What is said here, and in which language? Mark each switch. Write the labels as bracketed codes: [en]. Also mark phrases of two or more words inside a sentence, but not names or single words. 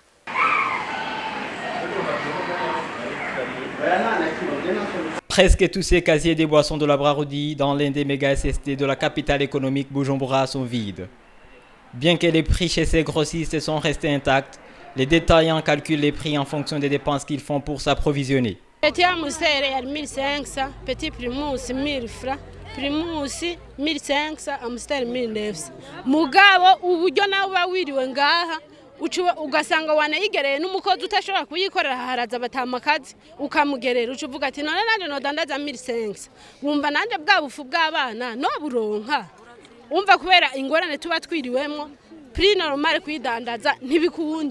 [fr] Presque tous ces casiers des boissons de la Braroudi dans l'un des méga SST de la capitale économique Bujumbura sont vides. Bien que les prix chez ces grossistes sont restés intacts, les détaillants calculent les prix en fonction des dépenses qu'ils font pour s'approvisionner. Petit Amstel est 1500, petit Primus 1000 francs, Primus 1500, Amstel 1900. [rn] Mugabo uburyo nawe uba wiriwe ngaha ugasanga wanayigereye n'umukozi utashobora kuyikorera haraza batamakazi ukamugerera ucuvuga ati none nanje nodandaza 1500 wumva nanje bwa bufu bw'abana no buronka umva kubera ingorane tuba twiriwemo [fr] prix normal [rn] kuyidandaza ntibikunda.